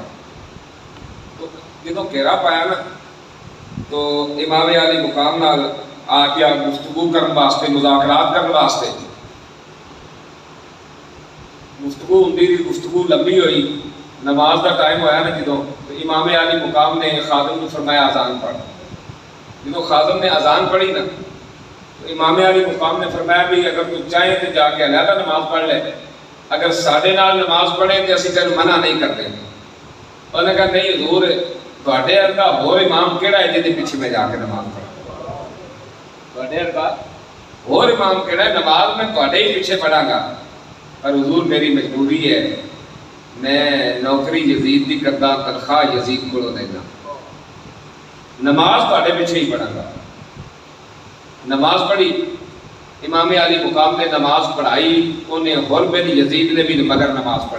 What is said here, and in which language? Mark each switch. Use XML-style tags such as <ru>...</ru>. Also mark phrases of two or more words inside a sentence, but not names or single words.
<pa>تو جدوں گھیرا پایا نا تو امام علی مقام نال آ کے گفتگو کرنے واسطے, مذاکرات کرنے واسطے گفتگو ہوندی تھی. گفتگو لمبی ہوئی. نماز کا ٹائم ہویا نا جدوں, تو امام علی مقام نے خادم نے فرمایا اذان پڑھ. جدوں خادم نے اذان پڑھی نا تو امام علی مقام نے فرمایا بھی اگر تو چاہیں تو جا کے علیحدہ نماز پڑھ لے, اگر ساڈے نال نماز پڑھے تو اسی تینوں منع نہیں کرتے. انہوں نے کہا نہیں حضور تواڈے ورگا ہور امام کیڑا ہے جہدے پیچھے میں جا کے نماز پڑھاں؟ تواڈے ورگا ہور امام کیڑا ہے, نماز میں تواڈے ہی پیچھے پڑھاں گا, پر حضور میری مجبوری ہے, میں نوکری یزید دی کردا, تنخواہ یزید کو دینا, نماز تواڈے پیچھے ہی پڑھاں گا. نماز پڑھی. امام علی مقام نے نماز پڑھائی, انہیں حر بن یزید نے بھی مگر نماز پڑھی.</pa>